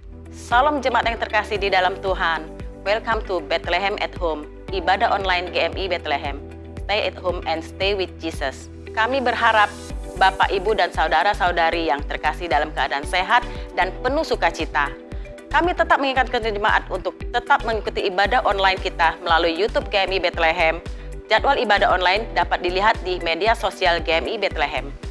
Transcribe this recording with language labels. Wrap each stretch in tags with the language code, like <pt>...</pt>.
<id>Salam jemaat yang terkasih di dalam Tuhan.</id> <en>Welcome to Bethlehem at Home,</en> <id>ibadah online</id> <en>GMI Bethlehem. Stay at home and stay with Jesus.</en> <id>Kami berharap Bapak, Ibu, dan saudara-saudari yang terkasih dalam keadaan sehat dan penuh sukacita. Kami tetap mengingatkan jemaat untuk tetap mengikuti ibadah online kita melalui YouTube GMI Bethlehem. Jadwal ibadah online dapat dilihat di media sosial GMI Bethlehem.</id>